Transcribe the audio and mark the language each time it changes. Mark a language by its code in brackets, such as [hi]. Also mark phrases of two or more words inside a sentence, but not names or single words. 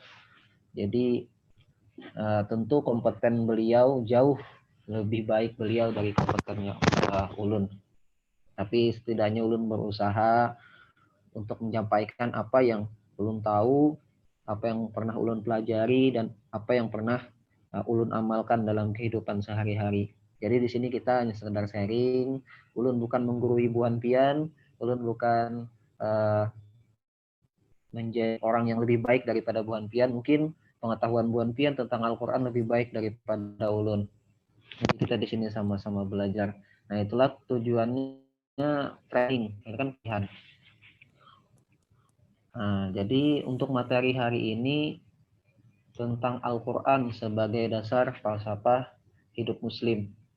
[id] Jadi tentu kompeten beliau jauh lebih baik beliau dari kompetennya Ulun. Tapi setidaknya Ulun berusaha untuk menyampaikan apa yang Ulun tahu, apa yang pernah Ulun pelajari, dan apa yang pernah Ulun amalkan dalam kehidupan sehari-hari. Jadi di sini kita hanya sekedar sharing. Ulun bukan menggurui [bjn] Buan Pian, [id] Ulun bukan menjadi orang yang lebih baik daripada [bjn] Buan Pian. [id] Mungkin pengetahuan [bjn] Buan Pian [id] tentang Al-Quran lebih baik daripada Ulun. Jadi kita di sini sama-sama belajar. Nah, itulah tujuannya training, itu kan pilihan. Nah, jadi untuk materi hari ini tentang Al-Quran sebagai dasar falsafah hidup Muslim.